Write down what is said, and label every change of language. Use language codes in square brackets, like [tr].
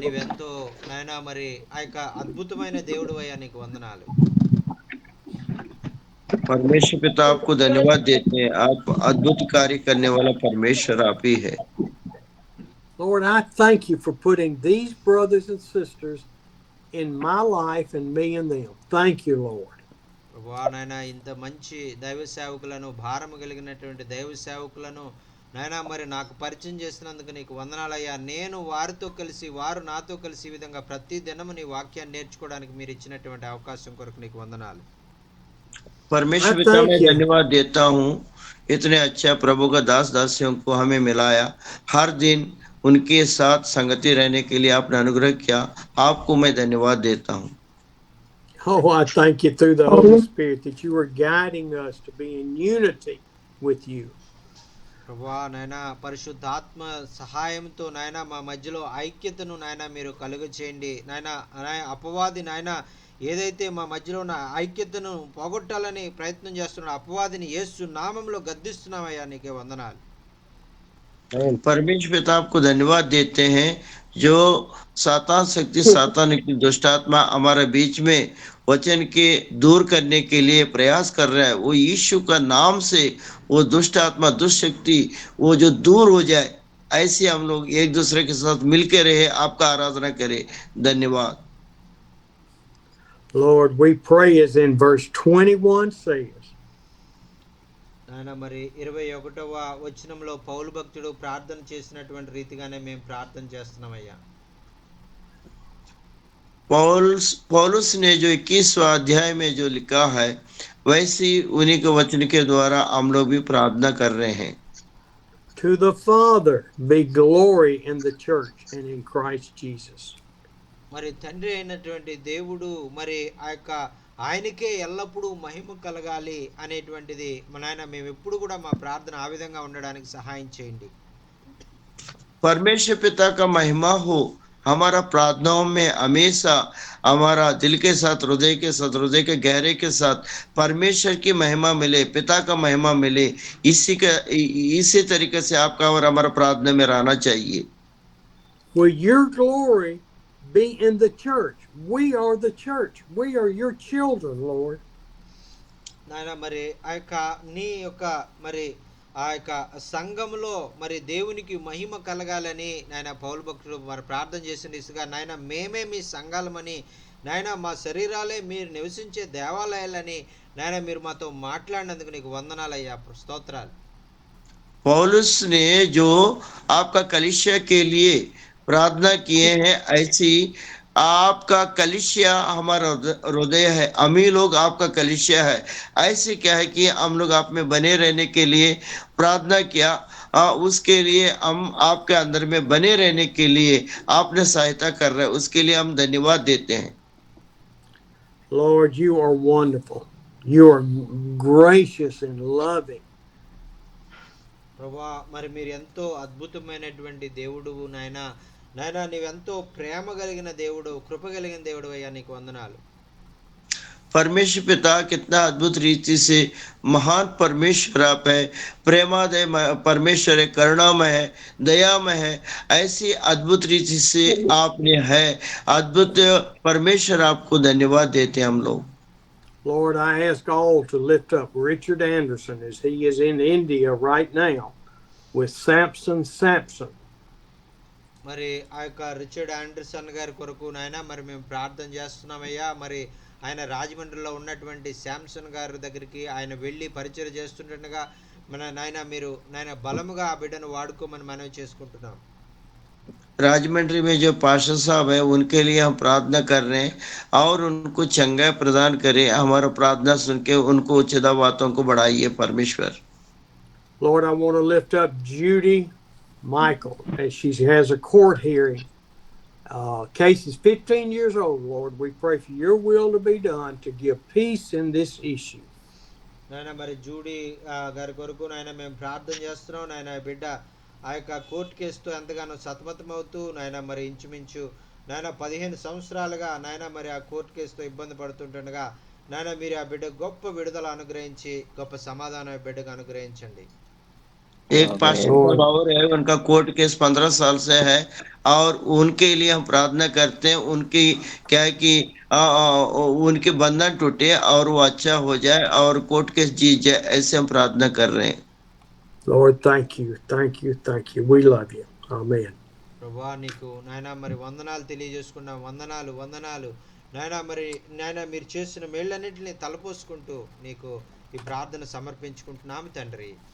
[te] నీవెంతో నాయనా మరి ఆ యొక్క అద్భుతమైన దేవుడు అయ్యా నీకు వందనాలు. [hi] परमेश्वर पिता आपको धन्यवाद देते हैं। आप अद्भुत कार्य करने वाला परमेश्वर आप ही है। [en] Lord, I thank you for putting these brothers and sisters in my life and me and them. Thank you, Lord. [te] ప్రభువా నాయనా ఇంత మంచి దైవ సేవకులను భారము కలిగినటువంటి దైవ సేవకులను నాయనా మరి నాకు పరిచయం చేసినందుకు నీకు వందనాలయ్యా. నేను వారితో కలిసి వారు నాతో కలిసి ఈ విధంగా ప్రతి దినము నీ వాక్యాన్ని నేర్చుకోవడానికి మీరు ఇచ్చినటువంటి అవకాశం కొరకు నీకు వందనాలు. [hi] परमेश्वर [en] I [hi] पिता मैं [en] thank you. [hi] धन्यवाद देता हूँ, इतने अच्छा प्रभु का दास दासियों को हमें मिलाया, हर दिन उनके साथ संगति रहने के लिए आपने अनुग्रह किया। आपको मैं धन्यवाद देता हूँ। [en] Oh, I thank you through the Holy Spirit that you are guiding us to be in unity with you. [te] ప్రభువా నాయనా పరిశుద్ధాత్మ సహాయంతో నాయనా మా మధ్యలో ఐక్యతను నాయనా మీరు కలుగ చేయండి నాయనా. అపవాది నాయనా ఏదైతే మా మధ్యలో ఉన్న ఐక్యతను పోగొట్టాలని ప్రయత్నం చేస్తున్న అపవాదిని యేసు నామంలో గద్దిస్తున్నామయ్యా. నీకే వందనాలు. [hi] परमेश्वर पिता आपको धन्यवाद देते हैं, जो सातान शक्ति सातान की दुष्ट आत्मा हमारे बीच में वचन के दूर करने के लिए प्रयास कर रहा है, वो यीशु का नाम से वो दुष्ट आत्मा दुष्ट शक्ति वो जो दूर हो जाए, ऐसे हम लोग एक दूसरे के साथ मिलकर रहे, आपका आराधना करें। धन्यवाद। [en] Lord, we pray as in verse 21 says, [te] నాయన మరి 21వ వచనంలో పౌలు భక్తుడు ప్రార్థన చేసినటువంటి రీతిగానే మేము ప్రార్థన చేస్తున్నామయ్యా. [hi] पौलुस ने जो 21वां अध्याय में जो लिखा है, वैसे ही उन्हीं के वचन के द्वारा हम लोग भी प्रार्थना कर रहे हैं। [en] To the Father be glory in the church and in Christ Jesus. [te] మరి తండ్రి అయినటువంటి దేవుడు మరి ఆ యొక్క ఆయనకే ఎల్లప్పుడూ మహిమ కలగాలి అనేటువంటిది మన ఆయన మేము ఎప్పుడు కూడా మా ప్రార్థన ఆ విధంగా ఉండడానికి సహాయం చేయండి. [hi] परमेश्वर पिता का महिमा हो हमारा प्रार्थनाओं में हमेशा, हमारा दिल के साथ हृदय के गहरे के साथ परमेश्वर की महिमा मिले, पिता का महिमा मिले, इसी तरीके से आपका और हमारा प्रार्थना में रहना चाहिए। [en] Will your glory be in the church? We are the church. We are your children, Lord. [te] నాయన మరి ఆ యొక్క నీ యొక్క మరి ఆ యొక్క సంఘములో మరి దేవునికి మహిమ కలగాలని నాయన పౌలు భక్తుడు మరి ప్రార్థన చేసిన దిశగా నాయన మేమే మీ సంఘాలమని నాయన మా శరీరాలే మీరు నివసించే దేవాలయాలని నాయన మీరు మాతో మాట్లాడినందుకు నీకు వందనాలయ్యా, స్తోత్రాలు. [hi] पौलुस ने जो आपका कलीसिया के लिए प्रार्थना किए हैं, ऐसी आपका कलीसिया हमारा हृदय है, हम ही लोग आपका कलीसिया है। ऐसे क्या है कि हम लोग आप में बने रहने के लिए प्रार्थना किया, उसके लिए हम आपके अंदर में बने रहने के लिए आपने सहायता कर रहे हैं, उसके लिए हम धन्यवाद देते हैं। [en] Lord, you are wonderful. You are gracious and loving. [te] ప్రభా మరి మీరు ఎంతో అద్భుతమైనటువంటి దేవుడు నాయనా. నాయనా నీవెంతో ప్రేమ కలిగిన దేవుడు, కృప కలిగిన దేవుడు అయ్యా, నీకు వందనాలు. [hi] परमेश्वर पिता कितना अद्भुत रीति से महान परमेश्वर आप है, प्रेमादय परमेश्वर है, करुणामय है, दयामय है, ऐसी अद्भुत रीति से आपने है। अद्भुत परमेश्वर, आपको धन्यवाद देते हैं हम लोग। [en] Lord, I ask all to lift up Richard Anderson as he is in India right now with Samson. [te] మరి ఆ యొక్క రిచర్డ్ ఆండర్సన్ గారి కొరకు నాయనా మరి మేము ప్రార్థన చేస్తున్నామయ్యా. మరి ఆయన రాజమండ్రిలో ఉన్నటువంటి శాంసన్ గారి దగ్గరికి ఆయన వెళ్ళి పరిచయం చేస్తుండగా మన నాయన మీరు నాయన బలముగా ఆ బిడ్డను వాడుకోమని మనవి చేసుకుంటున్నాం. [hi] राजमंड्री में जो पास्टर साहब है उनके लिए हम प्रार्थना कर रहे हैं और उनको चंगा प्रदान करें। हमारा प्रार्थना सुन के उनको उच्चता बातों को बढ़ाइए परमेश्वर। [en] Lord, I want to lift up Judy Michael as she has a court hearing. Case is 15 years old, Lord. We pray for your will to be done to give peace in this issue. [te] నాయన మరి Judy గారి కొరకు నాయన మేము ప్రార్థన చేస్తున్నాం. నాయన బిడ్డ ఆ యొక్క కోర్టు కేసుతో ఎంతగానో సతమతమవుతూ నాయన మరి ఇంచుమించు నాయన 15 సంవత్సరాలుగా నాయన మరి ఆ కోర్టు కేసుతో ఇబ్బంది పడుతుంటుండగా నాయన మీరు ఆ బిడ్డ గొప్ప విడుదల అనుగ్రహించి గొప్ప సమాధానం ఆ బిడ్డకు అనుగ్రహించండి. [hi] एक पास्टर और है, उनका कोर्ट केस 15 साल से है और उनके लिए हम प्रार्थना करते हैं। उनकी क्या है कि उनके बंधन टूटे और वो अच्छा हो जाए और कोर्ट केस जीत जाए, ऐसे हम प्रार्थना कर रहे हैं। [en] Lord, thank you, thank you, thank you. We love you. Amen. [te] ప్రభువా నీకు నాయన మరి వందనాలు తెలియజేసుకున్నాం. వందనాలు వందనాలు నాయన. మరి నాయన మీరు చేసిన మేళ్ళన్నింటినీ తలపోసుకుంటూ నీకు ఈ ప్రార్థన సమర్పించుకుంటున్నాము తండ్రి.